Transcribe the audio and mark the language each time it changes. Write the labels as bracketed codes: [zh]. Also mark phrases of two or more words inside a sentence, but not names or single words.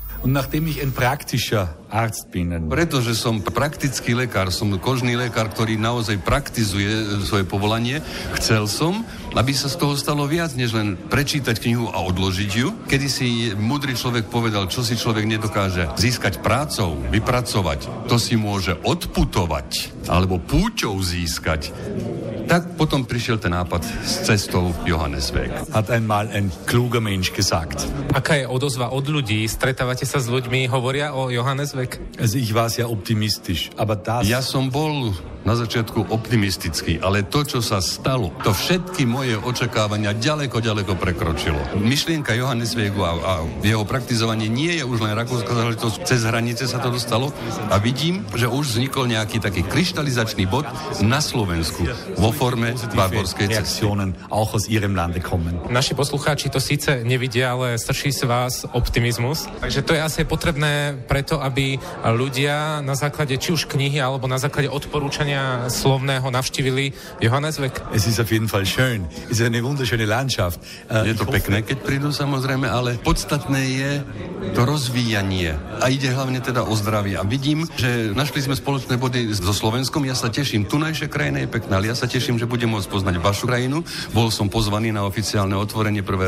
[sk] Pretože som praktický lekár, som kožný lekár, ktorý naozaj praktizuje svoje povolanie, chcel som, aby sa z toho stalo viac, než len prečítať knihu a odložiť ju. Kedy si múdry človek povedal, čo si človek nedokáže získať prácou, vypracovať, to si môže odputovať, alebo púťou získať. Tak potom prišiel ten nápad s cestou Johannesweg. [de] Hat einmal ein kluger Mensch gesagt. [sk] Aká je odozva od ľudí? Stretávate sa s ľuďmi, hovoria o Johannesweg? [de] Also ich war sehr optimistisch, aber das... [sk] Ja som bol na začiatku optimistický, ale to, čo sa stalo, to všetky moje očakávania ďaleko prekročilo. Myšlienka Johanneswegu a jeho praktizovanie nie je už len rakúska záležitosť, cez hranice sa to dostalo a vidím, že už vznikol nejaký taký kryštalizačný bod na Slovensku vo forme Barborskej cesty. [de] Auch aus ihrem Lande kommen. [sk] Naši poslucháči to síce nevidia, ale strší z vás optimizmus. Takže to je asi potrebné preto, aby ľudia na základe či už knihy alebo na základe odporúčania slovného navštívili Johannesweg. [de] Es ist auf jeden Fall schön. Es ist eine wunderschöne Landschaft. [sk] Je to pekné, keď prídu samozrejme, ale podstatné je to rozvíjanie. A ide hlavne teda o zdravie. A vidím, že našli sme spoločné body so Slovenskom. Ja sa teším. Tunajšia krajina je pekná, ale ja sa teším, že budem môcť poznať vašu krajinu. Bol som pozvaný na oficiálne otvorenie 1.